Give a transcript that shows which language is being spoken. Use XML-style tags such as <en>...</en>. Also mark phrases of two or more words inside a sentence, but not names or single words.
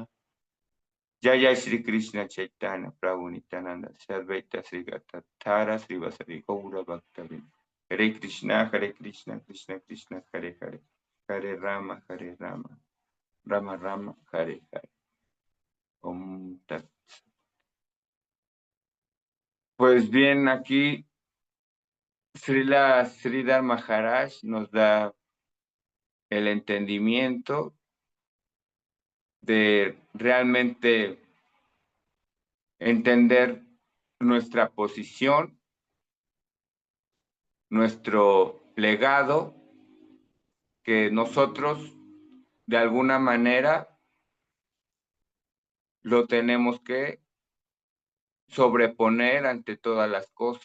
<sa>जय श्री कृष्ण चैतन्य प्रभु नित्यानन्द सर्वैत श्री गतातर श्री वासरि गौर भक्तविन्. हरे कृष्ण कृष्ण कृष्ण हरे हरे हरे राम राम राम हरे हरे. ॐ तत्.</sa> <es>Pues bien, aquí Srila Sridhar Maharaj nos da el entendimiento de realmente entender nuestra posición, nuestro legado, que nosotros de alguna manera lo tenemos que sobreponer ante todas las cosas.</es>